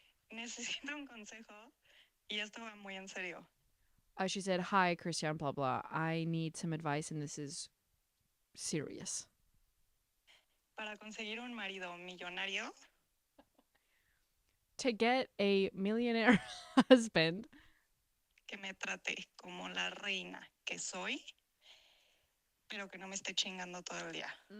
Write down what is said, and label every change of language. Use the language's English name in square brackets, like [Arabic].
[Spanish] Necesito un consejo y esto va muy en serio. [English] She said, "Hi, Christiane, blah blah. I need some advice, and this is serious." [Spanish] Para conseguir un marido millonario, [English] to get a millionaire husband [Spanish] que me trate como la reina que soy, pero que no me esté chingando todo el día.